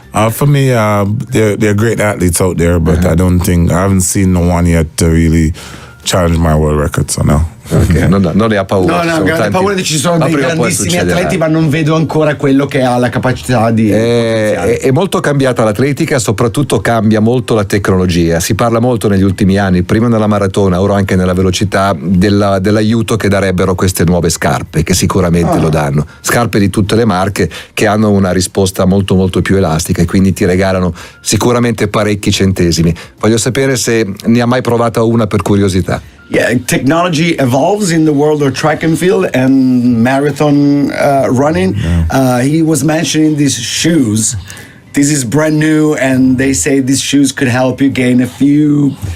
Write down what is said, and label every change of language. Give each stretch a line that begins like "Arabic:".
English: For me, they're great athletes out there, but I haven't seen no one yet to really challenge my world record, so no.
Italian: Okay. Non ne ha paura. No, grande paura che ci sono dei grandissimi atleti, ma non vedo ancora quello che ha la capacità di. È molto cambiata l'atletica, soprattutto cambia molto la tecnologia. Si parla molto negli ultimi anni, prima nella maratona, ora anche nella velocità, dell'aiuto che darebbero queste nuove scarpe, che sicuramente lo danno. Scarpe di tutte le marche che hanno una risposta molto molto più elastica e quindi ti regalano sicuramente parecchi centesimi. Voglio sapere se ne ha mai provata una per curiosità.
English: Yeah, technology evolves in the world of track and field and marathon running. He was mentioning these shoes. This is brand new, and they say these shoes could help you gain a few.